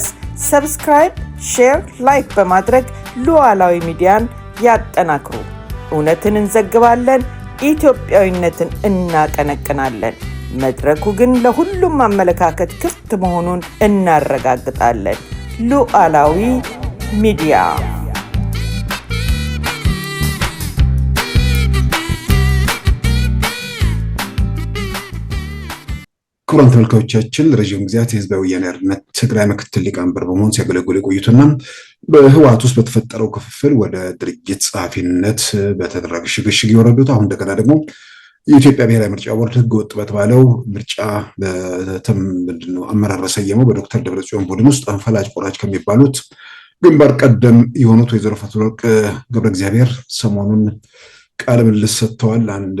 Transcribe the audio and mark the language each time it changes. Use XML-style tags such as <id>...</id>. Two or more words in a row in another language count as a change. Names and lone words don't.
<am>ሰብስክራይብ፣ ሼር፣ ላይክ በማድረግ ሉዓላዊ ሚዲያን ያጠናክሩ። እውነትን እንዘግባለን፣ ኢትዮጵያዊነትን እናቀነቅናለን። መድረኩ ግን ለሁሉም አመለካከት ክፍት መሆኑን እናረጋግጣለን። ሉዓላዊ ሚዲያ። ክቡራን ተመልካቾቻችን ለረጅም ጊዜያት የህዝባዊ ወያነ ሓርነት ትግራይ ምክትል ሊቀመንበር በመሆን ሲያገለግሉ የቆዩትና በህወሓት ውስጥ በተፈጠረው ክፍፍል ወደ ድርጅት ጸሐፊነት በተደረገ ሽግሽግ የወረዱት አሁን እንደገና ደግሞ የኢትዮጵያ ብሔራዊ ምርጫ ቦርድ ህገወጥ በተባለው ምርጫ አመራር ሰየመው በዶክተር ደብረጽዮን ቡድን ውስጥ ፈላጭ ቆራጭ ከሚባሉት ግንባር ቀደም የሆኑት ወይዘሮ ፈትለወርቅ ገብረ እግዚአብሔር ሰሞኑን ቃለ ምልልስ ሰጥተዋል። አንድ</am>